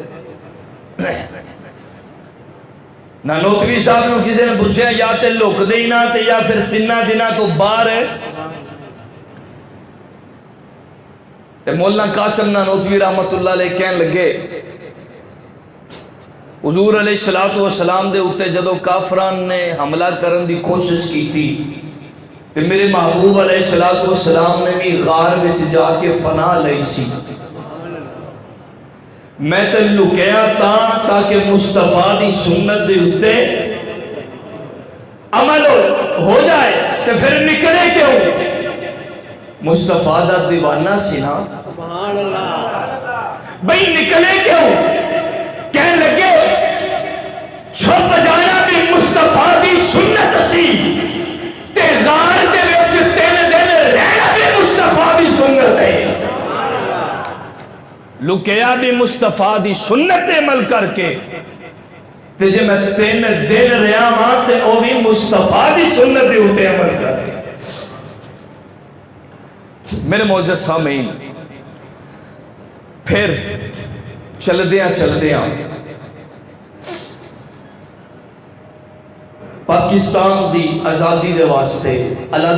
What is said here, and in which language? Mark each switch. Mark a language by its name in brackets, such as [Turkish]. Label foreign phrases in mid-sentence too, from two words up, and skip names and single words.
[Punjabi] نانوتوی صاحب نے کسی نے پوچھا یا تے لک دے ہی نہ تے یا پھر 3 دنوں تو باہر ہے، تے مولانا قاسم نانوتوی [Arabic] رحمت اللہ علیہ [Punjabi] کہنے لگے حضور [Arabic] علیہ الصلوۃ والسلام [Punjabi] دے اوتے جدوں کافران نے حملہ کرن دی کوشش کی تھی تے میرے محبوب [Arabic] علیہ الصلوۃ والسلام [Punjabi] نے بھی غار وچ جا کے پناہ لئی سی. میں تے لکیا تاکہ مصطفیٰ دی سنت دے اوتے عمل ہو جائے تے پھر نکلے کیوں؟ مصطفیٰ دا دیوانہ سی نا. [Arabic] سبحان اللہ. [Punjabi] بھئی نکلے کیوں؟ کہنے لگے چھپ جانا بھی مصطفیٰ دی سنت سی تے غار دے وچ 3 دن رہنا بھی مصطفیٰ دی سنت ہے. لکیا بھی مصطفیٰ دی سنت عمل کر کے تے جے میں 3 دن رہا ہاں تے او بھی مصطفیٰ دی سنت دے اوتے عمل کر کے. میرے معزز سامعین پھر چلدیاں پاکستان دی آزادی دے واسطے الگ